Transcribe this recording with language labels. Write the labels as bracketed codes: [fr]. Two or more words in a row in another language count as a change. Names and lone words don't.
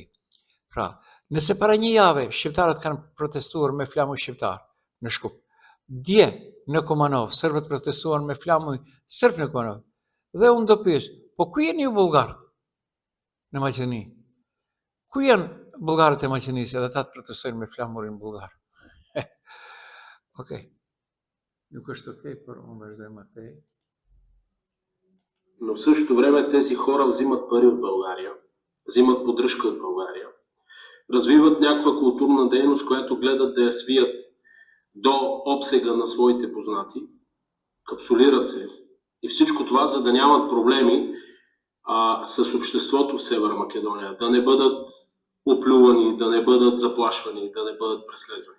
[sq] Pra, nëse para një jave shqiptarët kanë protestuar me flamuj shqiptar në Shkup, dje në Kumanov serbët protestuan me flamuj serb në Kumanov, dhe unë do pyes, po ku jeni ju bullgarët në Maqedoni? Ku janë bullgarët e Maqedonisë edhe ata të protestojnë me flamurin bullgar? Okej. Nuk është окей, por unë vazhdoj atje. [bg] Но в същото време тези хора взимат пари от България, взимат поддръжка от България, развиват някаква културна дейност, която гледат да я свият до обсега на своите познати, капсулират се и всичко това, за да нямат проблеми с обществото в Северна Македония, да не бъдат оплювани, да не бъдат заплашвани, да не бъдат преследвани.